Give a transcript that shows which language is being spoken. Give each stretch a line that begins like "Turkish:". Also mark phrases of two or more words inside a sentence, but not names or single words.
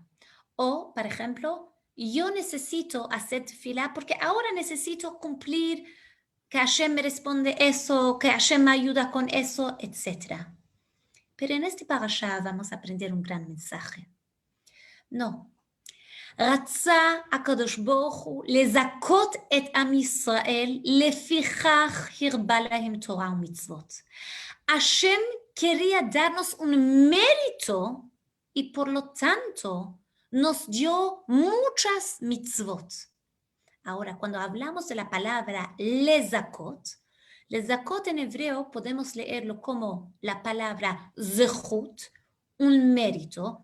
Spanish: O, por ejemplo, yo necesito hacer tefilá porque ahora necesito cumplir que Hashem me responde eso, que Hashem me ayuda con eso, etc. Pero en este parashá vamos a aprender un gran mensaje. No.
Hebrew: רצה הקדוש ברוך הוא לזכות את עם ישראל, לפיכך הרבה להם תורה ומצוות.
Spanish: Hashem quería darnos un mérito y por lo tanto nos dio muchas mitzvot. Ahora, cuando hablamos de la palabra lezakot en hebreo podemos leerlo como la palabra zechut, un mérito.